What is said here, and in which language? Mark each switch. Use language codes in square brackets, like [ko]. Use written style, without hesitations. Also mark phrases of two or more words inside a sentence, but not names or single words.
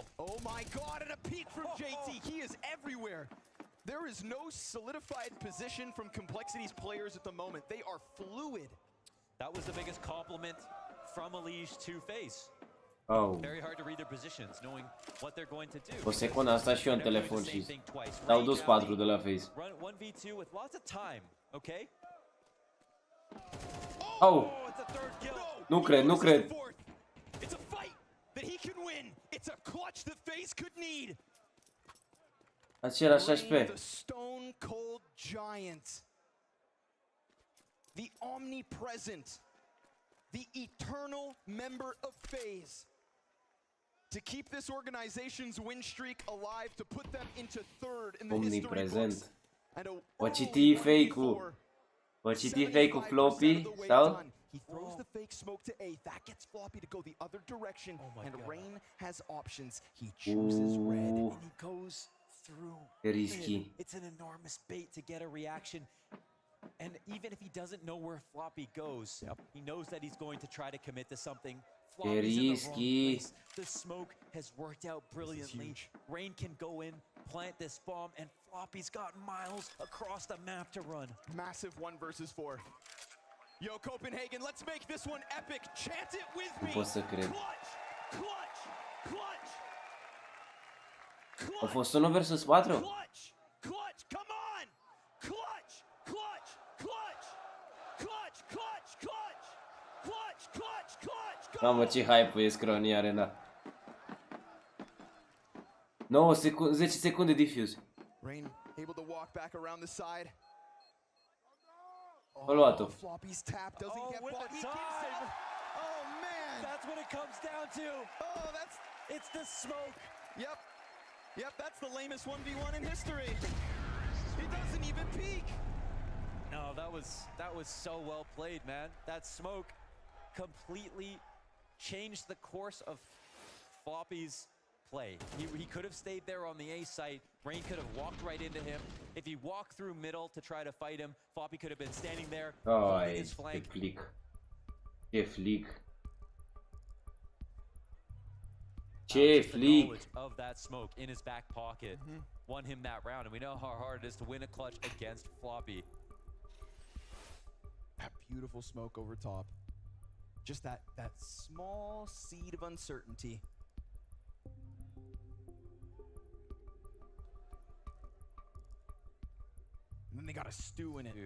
[en] Oh my god, and a peek from JT. He is everywhere. There is no solidified position from Complexity's players at the moment. They are fluid. That was the biggest compliment from Alish to FaZe. Oh. Very hard to read their positions, knowing what they're going to do. [ro] O secundă, am stat și eu în telefon și s-au dus 4 de la FaZe. [en] Run 1v2 with lots of time, okay? [ro] Oh! Nu cred, nu cred. [en] It's a fight that he can win. It's a clutch that FaZe could need. [ro] Același 16. [en] The stone cold giant. The omnipresent. The eternal member of FaZe. To keep this organization's win streak alive, to put them into 3rd in the history books. [ro] O citi fake-ul. O citi fake-ul Floppy sau? [en] He throws the fake smoke to A. That gets Floppy to go the other direction, and Rain has options. He chooses red, and he goes through. Risky. It's an enormous bait to get a reaction. And even if he doesn't know where Floppy goes, he knows that he's going to try to commit to something. Floppy's in the wrong place. The smoke has worked out brilliantly. Rain can go in, plant this bomb, and Floppy's got miles across the map to run. Massive 1 versus 4. Yo, Copenhagen, let's make this one epic. Chant it with me. [ro] Nu pot să cred. [en] Clutch! [ro] A fost 1 versus 4? [en] Clutch! Come on! Clutch! [ro] Mamă, ce hype e Scrony Arena. 9 secunde, 10 secunde diffuse. [en] Rain able to walk back around the side. [ro] A luat-o. [en] Floppy's tap doesn't get bought. He gives it. Oh man! That's what it comes down to. Oh, it's the smoke. Yep, that's the lamest 1v1 in history. He doesn't even peek. No, that was so well played, man. That smoke completely changed the course of Floppy's play. He could have stayed there on the A site. Rain could have walked right into him. If he walked through middle to try to fight him, Floppy could have been standing there. [ro] Ai, ce flic. Ce flic. Ce flic. [en] Of that smoke in his back pocket won him that round, and we know how hard it is to win a clutch against Floppy. That beautiful smoke over top. Just that small seed of uncertainty. And then they got a stew in it.